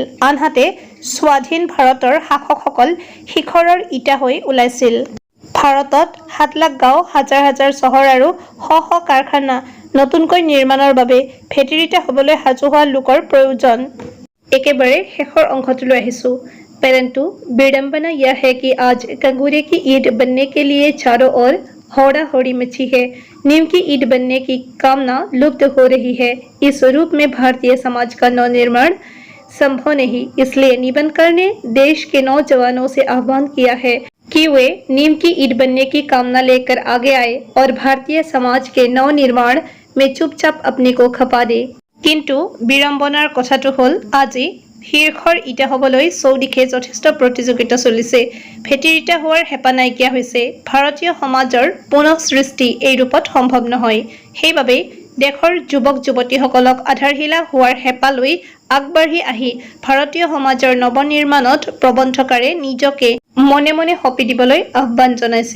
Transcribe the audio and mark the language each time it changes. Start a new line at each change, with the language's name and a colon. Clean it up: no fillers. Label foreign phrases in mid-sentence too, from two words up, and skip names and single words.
Assamese: আনহাতে স্বাধীন ভাৰতৰ শাসকসকল শিখৰৰ ইটা হৈ ওলাইছিল। ভাৰতত 7 লাখ গাঁও, হাজাৰ হাজাৰ চহৰ আৰু শ শ কাৰখানা নতুনকৈ নিৰ্মাণৰ বাবে ভেটিৰ ইটা হ'বলৈ সাজু হোৱা লোকৰ প্ৰয়োজন। একেবাৰে শেষৰ অংশটোলৈ আহিছোঁ।
Hindi: परंतु विडंबना यह है कि आज कंगूरे की ईंट बनने के लिए चारों ओर होड़ा होड़ी मची है। नीम की ईंट बनने की कामना लुप्त हो रही है। इस रूप में भारतीय समाज का नवनिर्माण संभव नहीं। इसलिए निबंधकार ने देश के नौजवानों से आह्वान किया है कि वे नीम की ईंट बनने की कामना लेकर आगे आए और भारतीय समाज के नवनिर्माण में चुपचाप अपने को खपा दे।
Assamese: কিন্তু বিড়ম্বনাৰ कथाটো হ'ল আজি শীৰ্ষৰ ইটা হ'বলৈ চৌদিশে যথেষ্ট প্ৰতিযোগিতা চলিছে। ভেটিৰ ইটা হোৱাৰ হেঁপাহ নাইকিয়া হৈছে। ভাৰতীয় সমাজৰ পুনঃ সৃষ্টি এই ৰূপত সম্ভৱ নহয়। সেইবাবে দেশৰ যুৱক যুৱতীসকলক আধাৰশিলা হোৱাৰ হেঁপাহ লৈ আগবাঢ়ি আহি ভাৰতীয় সমাজৰ নৱনিৰ্মাণত প্ৰবন্ধকাৰে নিজকে মনে মনে সঁপি দিবলৈ আহ্বান জনাইছে।